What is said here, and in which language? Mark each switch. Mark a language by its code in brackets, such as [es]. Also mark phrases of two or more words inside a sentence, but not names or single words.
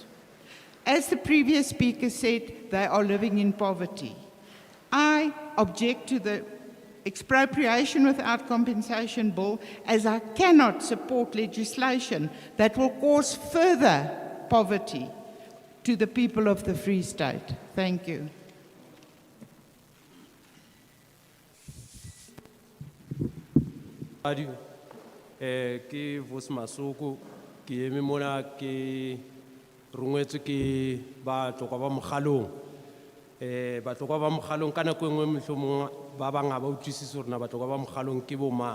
[en] As the previous speaker said, they are living in poverty. I object to the expropriation without compensation bill as I cannot support legislation that will cause further poverty to the people of the Free State. Thank you. [st] Ke Vos Masoko, ke eme mona ke rongwetswe ke batlokwa ba mokgalong. Batlokwa ba mokgalong ka nako e nngwe mohlomong ba bang ha ba utlwisise hore na batlokwa ba mokgalong ke bo mang.